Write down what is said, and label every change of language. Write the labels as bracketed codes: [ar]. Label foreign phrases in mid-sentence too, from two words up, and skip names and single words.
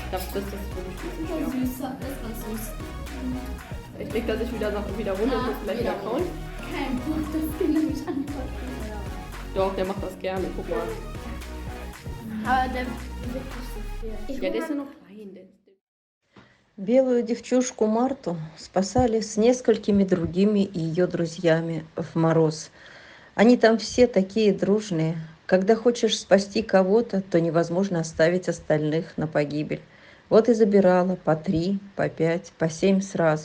[de] Das ist wirklich ein bisschen schwer. Süß, das ist ganz süß. Ich leg da sich wieder runter und muss gleich wieder kauen. Kein Buch, das kann nämlich antworten. Doch, der macht das gerne, guck mal. Aber der bewegt nicht so viel. Ja, der ist ja noch klein. [ru] Белую девчушку Марту спасали с несколькими другими ее друзьями в мороз. Они там все такие дружные. Когда хочешь спасти кого-то, то невозможно оставить остальных на погибель. Вот и забирала по 3, по 5, по 7 сразу.